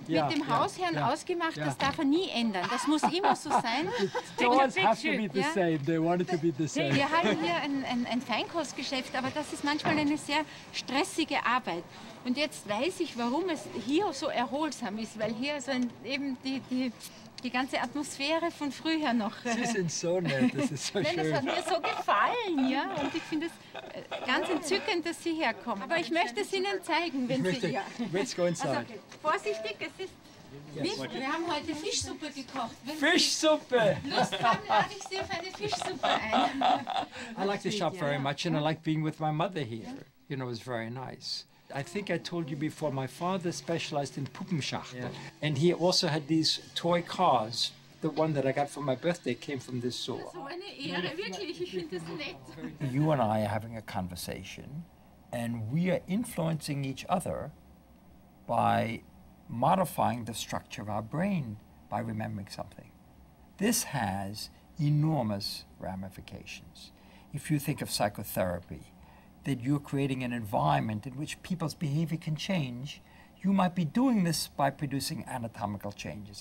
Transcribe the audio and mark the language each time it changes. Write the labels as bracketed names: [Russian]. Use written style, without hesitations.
[German] mit dem Hausherrn ausgemacht, das darf er nie ändern. Das muss immer so sein. [English] Doors have to be the same. They want it to be the same. [German] Wir haben hier ein Feinkostgeschäft, aber das ist manchmal eine sehr stressige Arbeit. Und jetzt weiß ich, warum es hier so erholsam ist, weil hier so eben die ganze Atmosphäre von früher noch. Sie sind so nett, das ist so schön. Das hat mir so gefallen, ja. Und ich finde es ganz entzückend, dass Sie herkommen. Aber ich möchte es Ihnen zeigen, wenn Sie... [English] Let's go inside. [German] Also, vorsichtig, es ist... Wir haben heute Fischsuppe gekocht. Fischsuppe! Lust haben, lade ich Sie auf eine Fischsuppe ein. [English] I like the shop very much, and I like being with my mother here. You know, it was very nice. I think I told you before, my father specialized in Puppenschachtel. And he also had these toy cars. The one that I got for my birthday came from this store. [German] So eine Ehre, wirklich, ich finde das nett. [English] You and I are having a conversation, and we are influencing each other by modifying the structure of our brain by remembering something. This has enormous ramifications. If you think of psychotherapy, that you're creating an environment in which people's behavior can change, you might be doing this by producing anatomical changes.